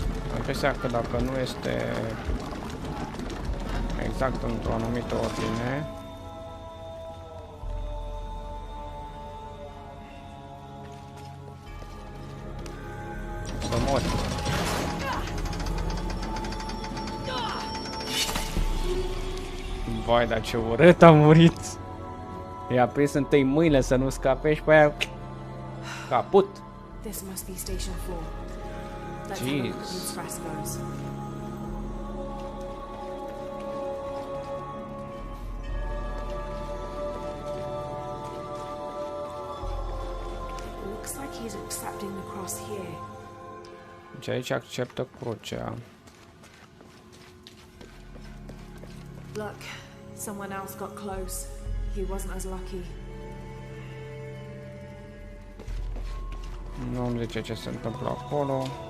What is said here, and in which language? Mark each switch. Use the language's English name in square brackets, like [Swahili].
[Romanian] Am impresia că dacă nu este exact într-o anumită ordine, să mori. Vai, dar ce urât a murit! I-a prins întâi mâinile să nu scape și pe aia... Caput! [English] This must be station 4. Let's have a look at these frescoes. Looks like he's accepting the cross here. [Romanian] Deci aici acceptă crucea. [English] Look, someone else got close. He wasn't as lucky. [Romanian] Nu îmi zice ce se întâmplă acolo.